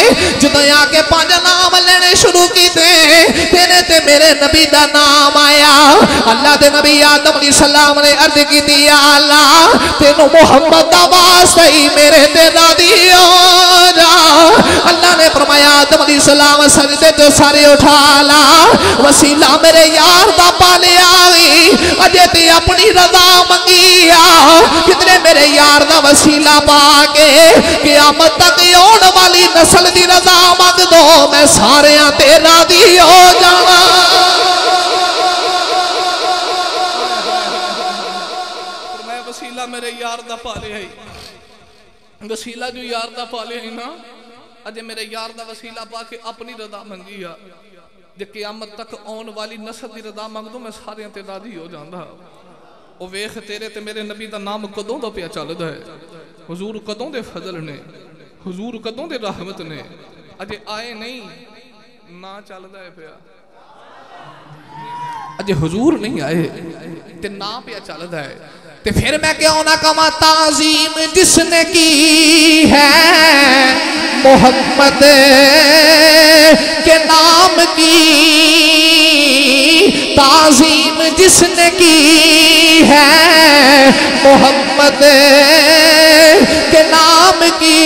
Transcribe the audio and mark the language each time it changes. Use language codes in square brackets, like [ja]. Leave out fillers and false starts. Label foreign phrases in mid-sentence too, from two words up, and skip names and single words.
[pa] جدوں آ کے 5 نام لینے شروع کیتے تیرے تے میرے نبی دا نام آیا. اللہ دے نبی آدم [ar] علیہ السلام [pa] نے عرض کیتی یا اللہ تینو محمد دا واسطہ ہی میرے تے راضی ہو جا. اللہ نے فرمایا آدم [ar] علیہ السلام [pa] سجدے تو سارے اٹھا لا. وسیلہ میرے یار دا پالیا اجے تے اپنی رضا منگیا. کتنے میرے یار دا وسیلہ پا کے قیامت تک آن والی نسل دی رضا مانگ دو میں سارے تے راضی ہو جاواں. میں وسیلہ میرے یار دا پالے ہی. وسیلہ جو یار دا پالے ہی نا اجے میرے یار دا وسیلہ پا کے اپنی رضا منگیا. جے قیامت تک آن والی نسل دی رضا مانگ دو میں سارے تے راضی ہو جاندا. او ویکھ تیرے تے میرے نبی دا نام کدوں دا پیا چلدا ہے. حضور کدوں دے فضل نے حضور کدوں دے رحمت نے اجے آئے نہیں نہ چلدا ہے پیا. اجے حضور نہیں آئے تے نہ پیا چلدا ہے. تے پھر میں کیوں نہ کہاں [ur] تعظیم جس نے کی ہے محمد کے نام کی. تعظیم جس نے کی ہے محمد کے نام کی.